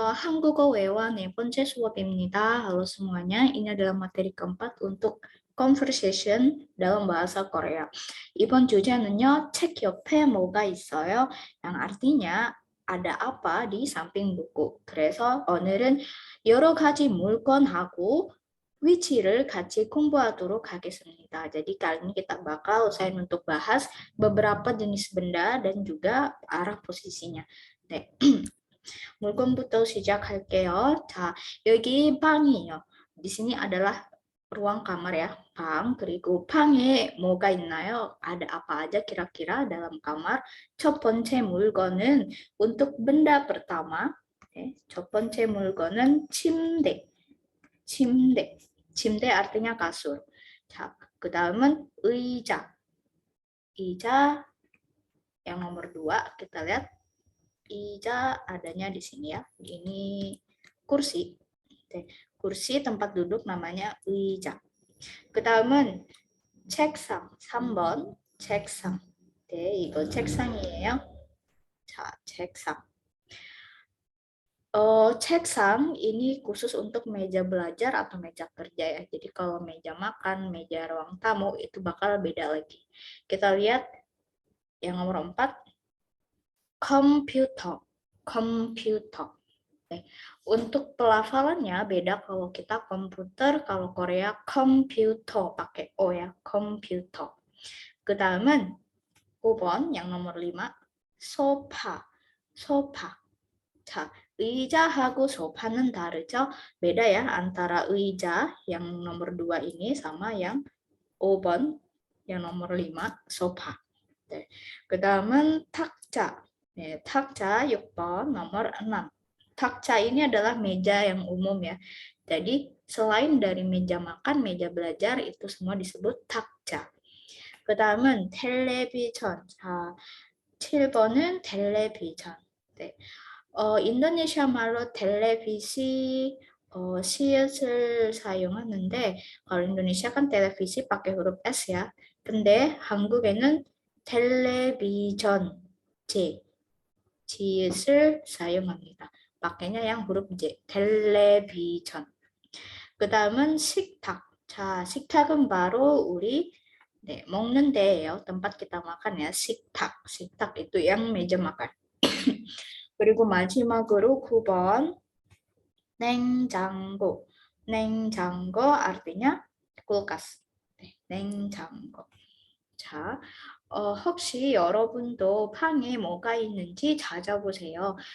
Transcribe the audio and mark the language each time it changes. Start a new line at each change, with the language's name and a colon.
Korean: 한국어 외화 네 번째 수업입니다.
Indonesian: Halo semuanya, ini adalah materi keempat untuk conversation dalam bahasa Korea.
Korean: 이번 주제는요, 책 옆에 뭐가 있어요?
Indonesian: yang artinya ada apa di samping buku.
Korean: 그래서 오늘은 여러 가지 물건하고 위치를 같이 공부하도록 하겠습니다.
Indonesian: Jadi kali ini kita bakal usahain untuk bahas beberapa jenis benda dan juga arah posisinya.
Korean: 네. 물건부터 시작할게요. 자, 여기 방이에요.
Indonesian: di sini adalah ruang kamar ya, 방.
Korean: 그리고 방에 뭐가 있나요?
Indonesian: ada apa aja kira-kira dalam kamar?
Korean: 첫 번째 물건은
Indonesian: untuk benda pertama,
Korean: 첫 번째 물건은 침대. 침대.
Indonesian: 침대 artinya kasur.
Korean: 자, 그 다음은 의자.
Indonesian: 의자 yang nomor dua kita lihat Ija adanya di sini ya. Ini kursi. kursi tempat duduk namanya 의자.
Korean: 그다음은 책상 3번 책상. 네, 이거 책상이에요. 자, 책상.
Indonesian: 책상 ini khusus untuk meja belajar atau meja kerja ya. Jadi kalau meja makan, meja ruang tamu itu bakal beda lagi. Kita lihat yang nomor 4, komputer. Komputer. Untuk pelafalannya beda kalau kita komputer, kalau Korea komputer pakai O ya, komputer.
Korean: 그다음은 5번
Indonesian: yang nomor 5,
Korean: 소파. 소파. 자, 의자하고 소파는 다르죠?
Indonesian: beda ya antara 의자 yang nomor 2 ini sama yang 5번 yang nomor 5, sofa.
Korean: 네. 그다음은 탁자. 네, 탁자 6번
Indonesian: nomor 6. Takca ini adalah meja yang umum ya. Jadi selain dari meja makan, meja belajar itu semua disebut tak자.
Korean: 그다음은 텔레비전. 자, 7번은 텔레비전. 네. 인도네시아 말로 텔레비시 시옷을 사용하는데
Indonesian: kalau Indonesia kan televisi pakai huruf S ya.
Korean: 근데 한국에는 텔레비전 J 지읒을 사용합니다.
Indonesian: pakainya yang huruf J, 텔레비전.
Korean: 그 다음은 식탁. 자, 식탁은 바로 우리 먹는 데예요.
Indonesian: tempat kita makan ya, 식탁. 식탁 itu yang meja makan.
Korean: 그리고 마지막으로 9번, 냉장고.
Indonesian: 냉장고 artinya kulkas.
Korean: 냉장고. 자, 혹시 여러분도 방에 뭐가 있는지 찾아보세요.